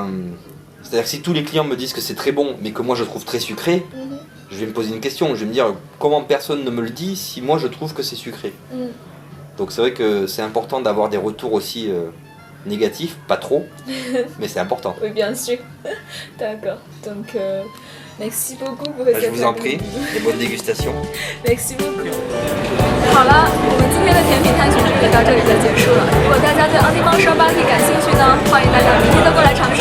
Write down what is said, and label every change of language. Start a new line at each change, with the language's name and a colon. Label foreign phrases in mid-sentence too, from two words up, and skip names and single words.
French: C'est-à-dire que si tous les clients me disent que c'est très bon, mais que moi je trouve très sucré, je vais me poser une question, je vais me dire comment personne ne me le dit si moi je trouve que c'est sucré. Donc c'est vrai que c'est important d'avoir des retours aussi négatifs, pas trop, mais c'est important. Oui, bien sûr. D'accord. Donc, merci beaucoup pour cette Je vous en prie, et bonne dégustation. Merci beaucoup.
Chinese: 好了，我们今天的甜品探寻就到这里就结束了。如果大家对昂蒂猫烧巴蒂感兴趣呢，欢迎大家明天都过来。